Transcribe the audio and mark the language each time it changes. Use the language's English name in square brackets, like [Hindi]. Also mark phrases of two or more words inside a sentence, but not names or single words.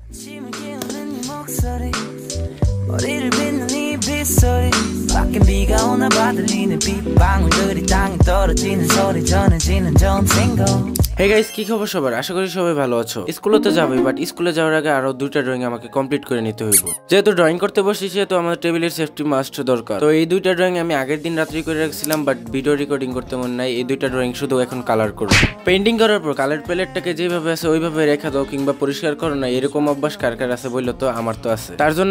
[Korean] 아침을 깨우는 네 목소리 머리를 빗는 이 빗소리 밖엔 비가 오나 봐 들리는 빗방울들이 땅에 떨어지는 소리 전해지는 좋은 신고 [English] hey guys [Bangla] কি খবর সবার আশা করি সবাই ভালো আছো স্কুলে তো যাবে বাট স্কুলে যাওয়ার আগে আরো দুইটা ড্রয়িং আমাকে কমপ্লিট করে নিতে হইব যেহেতু ড্রয়িং করতে বসেছি তো আমাদের টেবিলের [English] safety must [Bangla] দরকার তো এই দুইটা ড্রয়িং আমি আগের দিন রাত্রি করে রাখছিলাম বাট [English] video recording [Bangla] করতে মন নাই এই দুইটা ড্রয়িং শুধু এখন কালার করব পেইন্টিং করার পর কালার প্যালেটটাকে যেভাবে আছে ওইভাবে রেখে দাও কিংবা পরিষ্কার করো না এরকম অভ্যাস কার কার আছে বললো তো আমার তো আছে তার জন্য